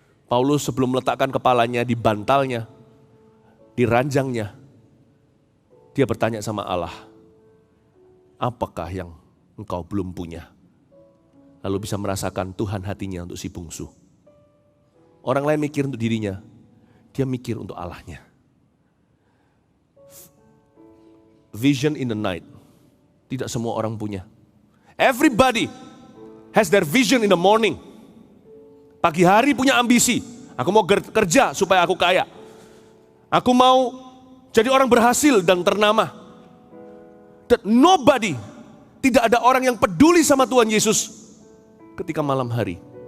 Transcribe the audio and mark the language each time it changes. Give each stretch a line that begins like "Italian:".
Indonesian: Paulus sebelum meletakkan kepalanya di bantalnya, di ranjangnya, dia bertanya sama Allah, apakah yang engkau belum punya? Lalu bisa merasakan Tuhan hatinya untuk si bungsu. Orang lain mikir untuk dirinya, dia mikir untuk Allahnya.
English: Vision in the night,
Indonesian: tidak semua orang punya.
English: Everybody has their vision in the morning.
Indonesian: Pagi hari punya ambisi, aku mau kerja supaya aku kaya. Aku mau jadi orang berhasil dan ternama. Dan nobody, tidak ada orang yang peduli sama Tuhan Yesus ketika malam hari.